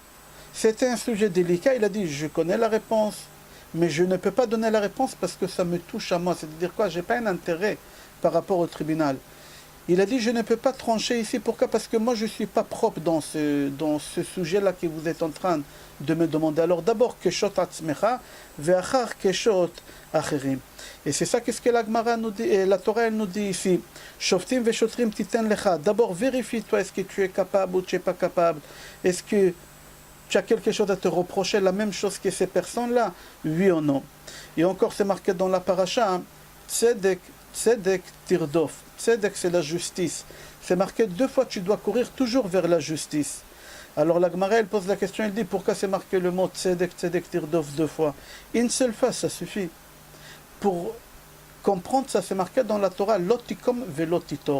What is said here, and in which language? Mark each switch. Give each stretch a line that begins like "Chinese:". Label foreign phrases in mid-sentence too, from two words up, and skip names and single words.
French: C'était un sujet délicat, il a dit je connais la réponse, mais je ne peux pas donner la réponse parce que ça me touche à moi. C'est-à-dire quoi? Je n'ai pas un intérêt par rapport au tribunal. Il a dit je ne peux pas trancher ici. Pourquoi? Parce que moi je ne suis pas propre dans ce sujet-là que vous êtes en train de me demander. Alors d'abord,
Hebrew: קשוט עצמך ואחר קשוט אחרים.
French: Et c'est ça qu'est-ce que la Gemara nous dit, et la Torah elle nous dit ici.
Hebrew: שופטים ושוטרים תתן לך.
French: D'abord vérifie toi, est-ce que tu es capable ou tu n'es pas capable. Est-ce que tu as quelque chose à te reprocher, la même chose que ces personnes-là, oui ou non. Et encore c'est marqué dans la paracha,
Hebrew: צדק צדק תרדוף.
French: Tzedek c'est la justice. C'est marqué 2 fois, tu dois courir toujours vers la justice. Alors la Gemara elle pose la question, elle dit pourquoi c'est marqué le mot tzedek,
Hebrew: צדק תרדוף
French: 2 fois. Une seule fois, ça suffit. Pour comprendre ça, c'est marqué dans la Torah,
Hebrew: לא תקום ולא תטור.